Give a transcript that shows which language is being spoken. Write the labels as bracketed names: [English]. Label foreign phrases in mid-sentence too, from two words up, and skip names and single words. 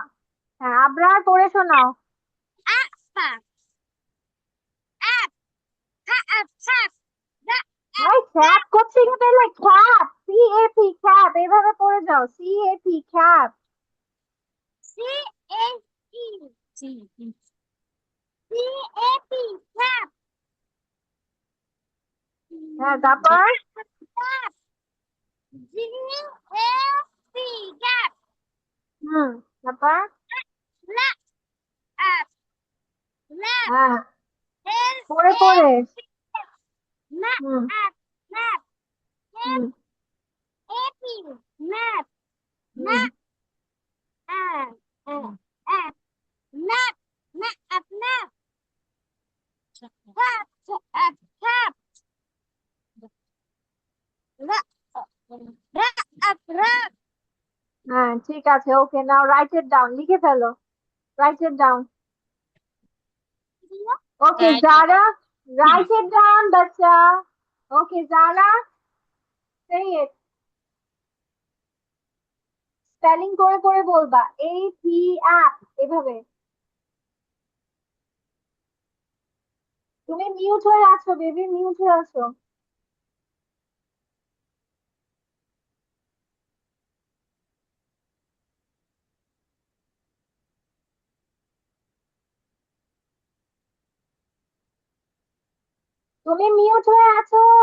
[Bangla] হ্যাঁ, আবরার পড়ে শোনাও। [English] app tap app tap tap [Bangla] ভাই, খ্যাপ করছি কি পেলে? খ্যাপ, CAP, খ্যাপ, এভাবে পড়ে যাও। [English] CAP, খ্যাপ। CAP tap [Bangla] হ্যাঁ, তারপর [English] tap GAP gap [Bangla] তারপর [English] lap app lap [Bangla] হ্যাঁ, পড়ে পড়ে। [English] map হুম app map হুম AP map হুম map app app map map app map tap app tap wrap app wrap [Bangla] হ্যাঁ, ঠিক আছে, ওকে, [English] now write it down, [Bangla] লিখে ফেলো, [English] write it down. [Bangla] ওকে, যারা, [English] write it down [Bangla] বাচ্চা। ওকে, যারা, [English] say it. [Bangla] স্পেলিং করে করে বলবা। [English] AP, app, [Bangla] এভাবে। তুমি মিউট হয়ে আছো বেবি, মিউট হয়ে আছো। তুমি মিউট হয়ে আছো।